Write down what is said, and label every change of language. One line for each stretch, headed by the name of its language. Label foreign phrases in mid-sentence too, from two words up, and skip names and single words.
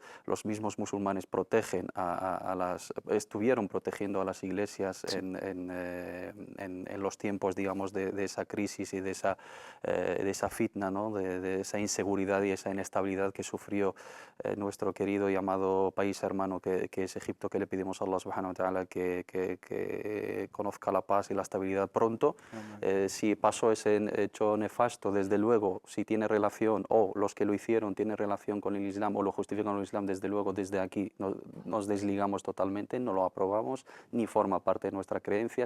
Spanish: Los mismos musulmanes protegen estuvieron protegiendo a las iglesias en los tiempos, digamos, de esa crisis y de esa fitna, ¿no? de esa inseguridad y esa inestabilidad que sufrió nuestro querido y amado país hermano que es Egipto, que le pedimos a
Arabic: الله سبحانه وتعالى
Spanish: que conozca la paz y la estabilidad pronto. Si pasó ese hecho nefasto, desde luego, si tiene relación, o los que lo hicieron tienen relación con el Islam o lo justifican con el Islam, desde luego desde aquí nos desligamos totalmente, no lo aprobamos, ni forma parte de nuestras creencias.